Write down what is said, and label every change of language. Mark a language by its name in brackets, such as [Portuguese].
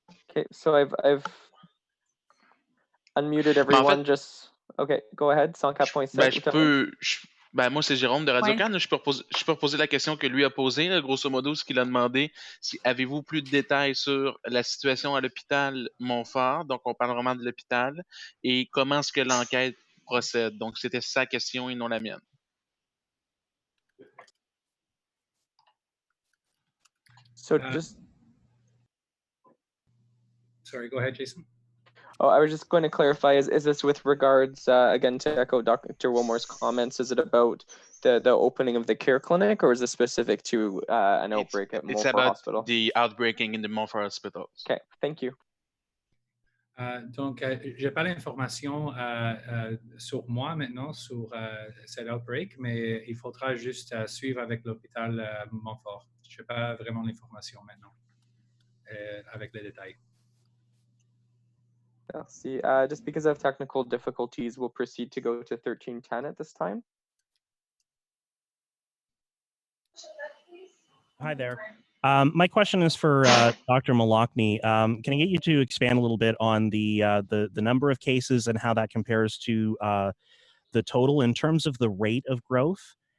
[English] Okay, so I've unmuted everyone. Okay, go ahead. 104.7. [French] Moi, c'est Jérôme de Radio-Can. Je peux reposer la question que lui a posée. Là, grosso modo, ce qu'il a demandé, c'est avez-vous plus de détails sur la situation à l'hôpital Montfort? Donc, on parle vraiment de l'hôpital. Et comment est-ce que l'enquête procède? Donc, c'était sa question et non la mienne. [English] So Sorry, go ahead, Jason. Oh, I was just going to clarify, is this with regards, again, to echo Dr. Wilmore's comments, is it about the opening of the care clinic, or is this specific to an outbreak at Montfort Hospital? It's about the outbreaking in the Montfort Hospital. Okay, thank you. [French] Donc, je n'ai pas l'information sur moi maintenant, sur cet outbreak, mais il faudra juste suivre avec l'hôpital Montfort. Je n'ai pas vraiment l'information maintenant avec les détails. Merci. [English] Just because of technical difficulties, we'll proceed to go to 1310 at this time. Hi there. My question is for Dr. Malakny. Can I get you to expand a little bit on the number of cases and how that compares to the total in terms of the rate of growth?